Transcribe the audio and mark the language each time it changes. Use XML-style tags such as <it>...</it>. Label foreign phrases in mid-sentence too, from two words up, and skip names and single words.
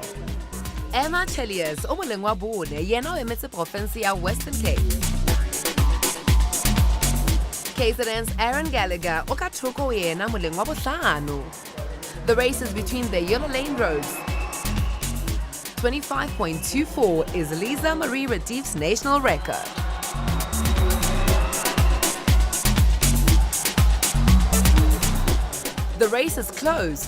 <st>Emma Cheliers o moleng wa bone yena o emetse province ya Western Cape. KZN's Aaron Gallagher o ka thoko yena moleng wa bohlano.</st> <en>The race is between the yellow lane roads. 25.24 is Lisa Marie Retief's national record. The race is close.</en>